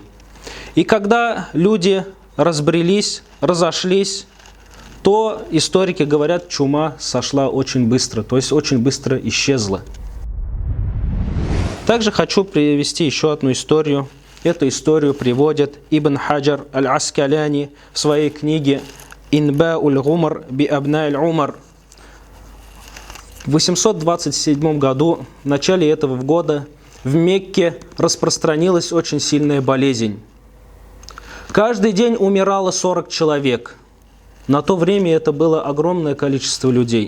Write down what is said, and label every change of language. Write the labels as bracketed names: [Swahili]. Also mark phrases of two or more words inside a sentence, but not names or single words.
[Russian] И когда люди разбрелись, разошлись, то историки говорят, чума сошла очень быстро, то есть очень быстро исчезла. Также хочу привести еще одну историю. Эту историю приводит Ибн Хаджар аль-Аскаляни в своей книге «Инба'уль-Гумар би-Абна'иль-Умар». В 827 году, в начале этого года, в Мекке распространилась очень сильная болезнь. Каждый день умирало 40 человек. На то время это было огромное количество людей.